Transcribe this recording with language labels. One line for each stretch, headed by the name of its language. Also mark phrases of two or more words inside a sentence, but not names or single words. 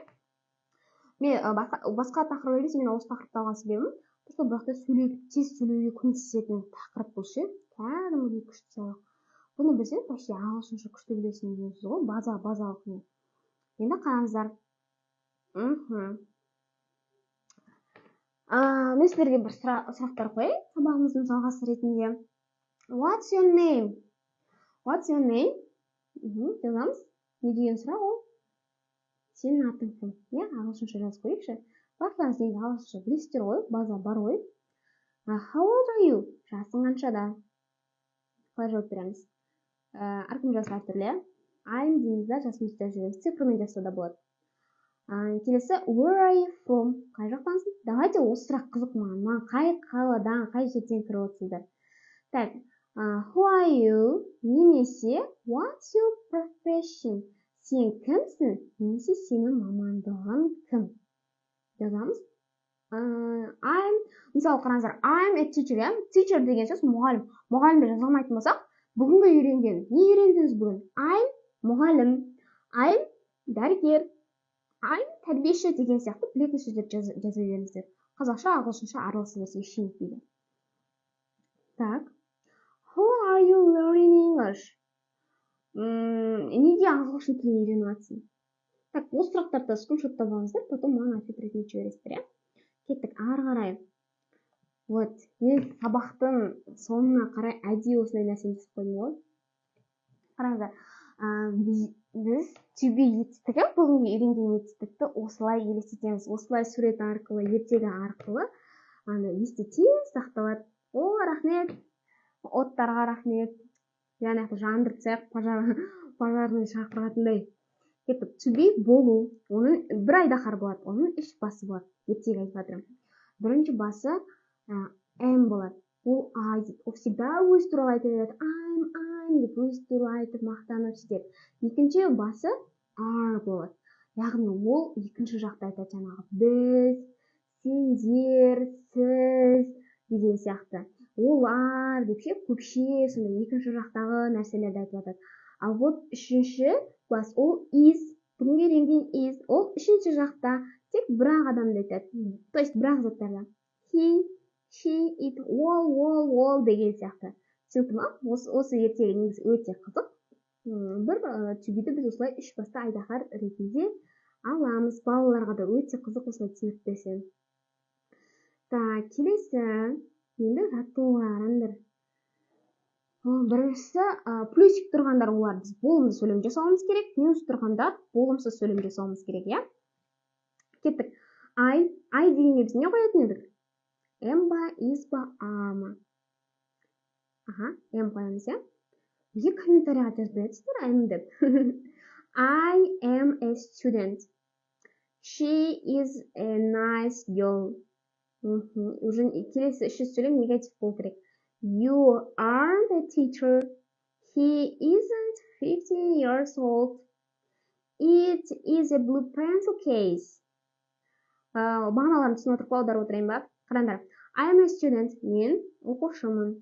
Kazakh: Мен басқа тақырып емес, мен осы тақырыпты алған себебім, просто бұл жақта тез сөйлеуге көмектесетін тақырып бұл ше, кәдімгідей күшті сабақ. Бұны білсеңіз, вообще ағылшынша күшті білесің дейсіз ғой, базалық не. Енді қараңыздар. Мен сіздерге бір сұрақтар қояйын, сабағымыздың жалғасы ретінде.
English: What's your name? What's your name?
Kazakh: Жазамыз. Не деген сұрақ ол? Сенің атың кім? Ағылшынша жазып қойықшы. Барлығыңыз негізі ағылшынша білесіздер ғой, база бар ғой.
English: How old are you?
Kazakh: Жасың қаншада? Қалай жауап береміз? Әркім жасы әртүрлі. I'm дейміз да, жасымызды жүреміз. Цифрмен жазса да болады. Келесі,
English: where are you from?
Kazakh: Қай жақтансың? Давайте осы сұрақ қызық маған. Қай қаладан, қай жерден кіріп отырсыздар? Так,
English: who are you? Немесе what's your profession?
Kazakh: Сен кімсің? Немесе сенің мамандығың кім? Жазамыз. Мысалы қараңыздар,
English: I'm a teacher.
Kazakh: Teacher деген сөз мұғалім. Мұғалімді жаза алмайтын болсақ, бүгінгі үйренген. Не үйрендіңіз бүгін? I'm мұғалім. I'm дәрігер. I'm тәрбиеші деген сияқты білетін сөздерді жаза беріңіздер. Қазақша, ағылшынша араласа берсе ештеңе етпейді. Так.
English: Who are you learning English?
Kazakh: неге ағылшын тілін үйреніп жатсың? Так, осы сұрақтарды скриншоттап алыңыздар, потом маған ответ ретінде жібересіздер, иә? Кеттік, ары қарай. Вот, мен сабақтың соңына қарай әдейі осындай нәрсені жасап қойдым ғой. Қараңыздар, біз
English: to be
Kazakh: етістігі, бүгінгі үйренген етістікті осылай елестетеміз. Осылай сурет арқылы, ертегі арқылы есте сақталады. О, рахмет, оттарға рахмет. Яғни жандыртсақ, пожарный шақырғатындай. Кеттік,
English: to be
Kazakh: болу, оның бір айдаһар болады, оның үш басы болады. Ертегі айтып жатырмын. Бірінші басы am болады. Ол I дейді. Ол всегда өз туралы айтып береді. I'm деп өз туралы айтып мақтанып сөйтеді. Екінші басы are болады. Яғни ол екінші жақта айтады, жаңағы біз, сендер, сіз деген сияқты. Олар деп ше, көпше, сондай екінші жақтағы нәрселерді айтып жатады. Ал вот үшінші бас, ол is, бүгінгі үйренген is, ол үшінші жақта тек бір-ақ адамды айтады.
Russian: То есть
Kazakh: бір-ақ заттарда.
English: He, she, it, all
Kazakh: деген сияқты. Түсінікті ма? Осы ертегі негізі өте қызық. Бір to-be'ді біз осылай үш басты айдаһар ретінде аламыз. Балаларға да өте қызық осылай түсінік берсең. Так, келесі. Енді жаттығуға қараңдар. Біріншісі, плюсик тұрғандар олар біз болымды сөйлем жасауымыз керек, минус тұрғандар болымсыз сөйлем жасауымыз керек, иә? Кеттік. I дегенге біз не қоятын едік? Am ба, is ба, are ма? Am қоямыз, иә? Бізге комментарийға жазып бересіздер, am деп.
English: I am a student. She is a nice girl.
Kazakh: Уже келесі үшінші сөйлем негатив болу керек.
English: You are the teacher. He isn't 15 years old. It is a blue pencil case.
Kazakh: Мағыналарын түсініп отырып аударып отырайын ба? Қараңдар.
English: I am a student.
Kazakh: Мен оқушымын.